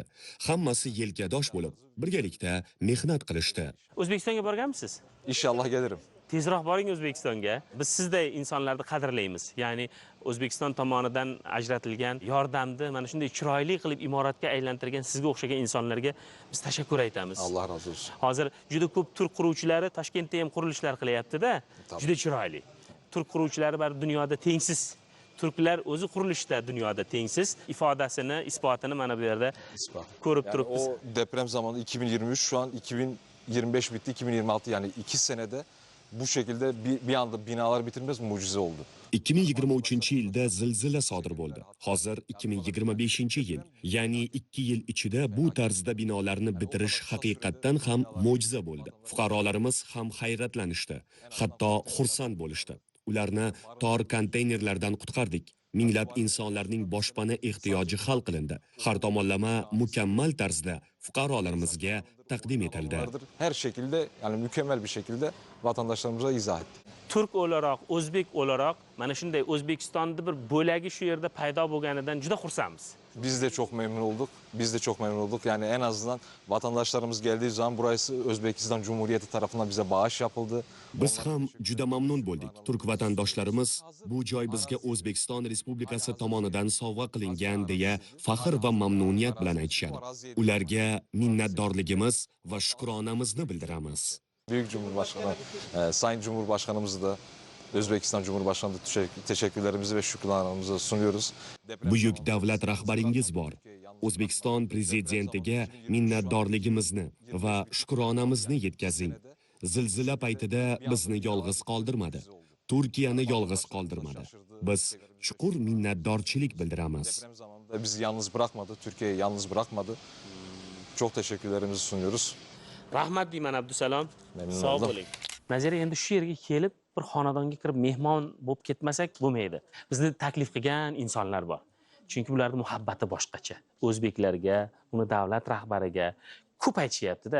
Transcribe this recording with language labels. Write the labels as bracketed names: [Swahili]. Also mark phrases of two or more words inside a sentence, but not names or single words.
[Uzbek] Hammasi yelkadosh bo'lib, birgalikda mehnat qilishdi. O'zbekistonga borganmisiz? [Turkish] İnşallah gelirim. [Uzbek] Tezroq boring O'zbekistonga. Biz sizday insonlarni qadrlaymiz. Ya'ni O'zbekiston tomonidan ajratilgan yordamni mana shunday chiroyli qilib imoratga aylantirgan sizga o'xshagan insonlarga biz tashakkur aytamiz. [Turkish] Allah razı olsun. [Uzbek] Hozir juda ko'p turk quruvchilari Toshkentda ham qurilishlar qilyapti-da. Juda chiroyli. Turk quruvchilari bar dunyoda tengsiz. Turklar o'zi qurilishda dunyoda tengsiz ifodasini, isbotini mana bu yerda ko'rib turibmiz. [Turkish] O deprem zamanı 2023 şu an 2025 bitti 2026 yani 2 senede bu şekilde bir anda binalar bitirmez mucize oldu. [Uzbek] 2023-yilda zilzila sodir bo'ldi. Hozir 2025-yil, ya'ni 2 yil ichida bu tarzda binolarni bitirish haqiqatdan ham mo'jiza bo'ldi. Fuqarolarimiz ham hayratlanishdi, hatto xursand bo'lishdi. Ularni tor konteynerlardan qutqardik. Minglab insonlarning boshpana ehtiyoji hal qilindi. Har tomonlama mukammal tarzda fuqarolarimizga taqdim etildi. [Turkish] Her şekilde yani mükemmel bir şekilde vatandaşlarımıza izah ettik. Turk olarak, O'zbek olarak [Uzbek] mana shunday O'zbekistonda bir bo'lagi shu yerda paydo bo'lganidan juda xursandmiz. [Turkish] Biz de çok memnun olduk. Biz de çok memnun olduk. Yani en azından vatandaşlarımız geldiği zaman burası Özbekistan Cumhuriyeti tarafından bize bağış yapıldı. [Uzbek] Biz ham juda mamnun bo'ldik. Turk vatandoshlarimiz bu joy bizga O'zbekiston Respublikasi tomonidan sovg'a qilingan deya faxr va mamnuniyat bilan aytishadi. Ularga minnatdorligimiz va shukronamizni bildiramiz. [Turkish] Büyük Cumhurbaşkanı, Sayın Cumhurbaşkanımızı da Özbekistan Cumhurbaşkanı da teşekkürlerimizi ve şükranlarımızı sunuyoruz. [Uzbek] Buyuk davlat rahbaringiz bor. O'zbekiston prezidentiga minnatdorligimizni va shukronamizni yetkazing. Zilzila paytida bizni yolg'iz qoldirmadi. Turkiyani yolg'iz qoldirmadi. Biz chuqur minnatdorchilik bildiramiz. [Turkish] Deprem zamanında bizi yalnız bırakmadı, Türkiye'yi yalnız bırakmadı. Çok teşekkürlerimizi sunuyoruz. [Uzbek] Rahmat deyman Abdusalom. [Turkish] Memnun [Uzbek] Sog' [Turkish] oldum. [Uzbek] bo'ling. Nazira endi shu yerga kelib bir xonadonga kirib mehmon bo'lib ketmasak bo'lmaydi. Bizni taklif qilgan insonlar bor. Chunki ularning muhabbati boshqacha. O'zbeklarga, uni davlat rahbariga ko'p aytishyapti-da.